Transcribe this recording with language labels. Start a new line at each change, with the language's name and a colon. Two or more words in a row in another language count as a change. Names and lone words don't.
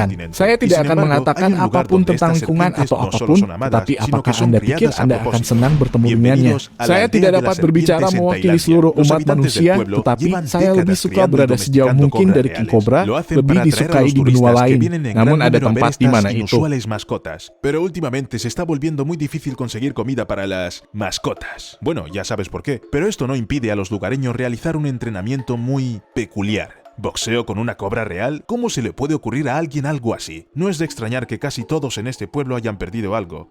Indonesian: Saya tidak akan mengatakan apapun tentang lingkungan atau apapun, tetapi apakah Anda pikir Anda akan senang bertemu dengannya? Saya tidak dapat berbicara mewakili seluruh umat manusia, tetapi saya lebih suka berada sejauh mungkin dari
English: king cobra,
Indonesian: lebih disukai di benua lain. Namun ada tempat di mana itu.
Spanish: Pero últimamente se está volviendo muy difícil conseguir comida para las mascotas. Bueno, ya sabes por qué. Pero esto no impide a los lugareños realizar un entrenamiento muy peculiar. ¿Boxeo con una cobra real? ¿Cómo se le puede ocurrir a alguien algo así? No es de extrañar que casi todos en este pueblo hayan perdido algo.